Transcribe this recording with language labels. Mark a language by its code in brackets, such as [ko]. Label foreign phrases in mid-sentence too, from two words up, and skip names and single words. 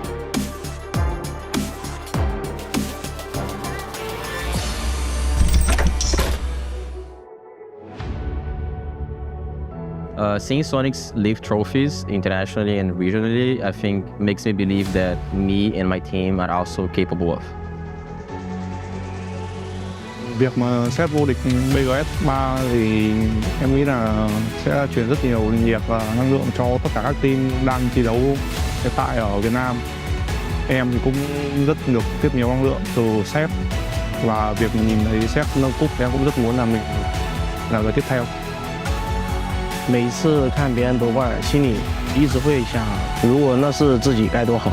[en] Seeing Sonics lift trophies internationally and regionally, I think makes me believe that me and my team are also capable of. [vi] Việc mà set vô địch BGS 3 thì em nghĩ là sẽ truyền rất nhiều nhiệt và năng lượng cho tất cả các team đang thi đấu hiện tại ở Việt Nam. Em thì cũng rất được tiếp nhiều năng lượng từ set và việc nhìn thấy set nâng cúp em cũng rất muốn là mình là người tiếp theo. [zh] 每次看别人夺冠，心里一直会想，如果那是自己该多好。